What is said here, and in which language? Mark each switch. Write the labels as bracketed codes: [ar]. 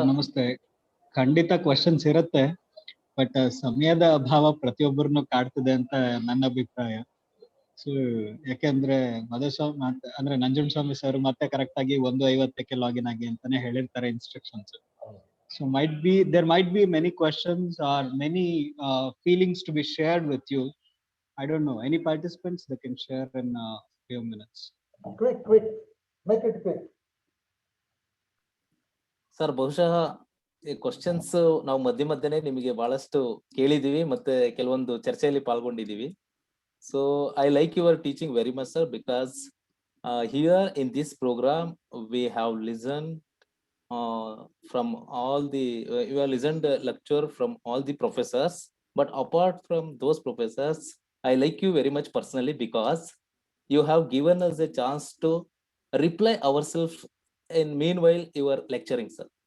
[kn] ನಮಸ್ತೆ. ಖಂಡಿತ ಕ್ವಶನ್ಸ್ ಇರುತ್ತೆ, ಬಟ್ ಸಮಯದ ಅಭಾವ ಪ್ರತಿಯೊಬ್ಬರನ್ನು ಕಾಡ್ತದೆ ಅಂತ ನನ್ನ ಅಭಿಪ್ರಾಯ. ಸೊ ಯಾಕೆಂದ್ರೆ ಮಧುಸ್ವಾಮಿ ಅಂದ್ರೆ ನಂಜುಂಡಸ್ವಾಮಿ ಸರ್ ಮತ್ತೆ ಕರೆಕ್ಟ್ ಆಗಿ 1:50ಕ್ಕೆ ಲಾಗಿನ್ ಆಗಿ ಅಂತಾನೆ ಹೇಳಿರ್ತಾರೆ instructions. [en] So there might be many questions or many feelings to be shared with you. I don't know, any participants that can share in a few minutes? Quick, make it quick. [kn] Sir ಬಹುಶಃ ಈ questions ನಾವು ಮಧ್ಯೆ ನಿಮಗೆ ಬಹಳಷ್ಟು ಕೇಳಿದೀವಿ, ಮತ್ತೆ ಕೆಲವೊಂದು ಚರ್ಚೆಯಲ್ಲಿ ಪಾಲ್ಗೊಂಡಿದ್ದೀವಿ. [en] So I like your teaching very much, sir, because here in this program we have listened from all the you have listened lecture from all the professors, but apart from those professors, I like you very much personally because you have given us a chance to reply ourselves in meanwhile you are lecturing, sir.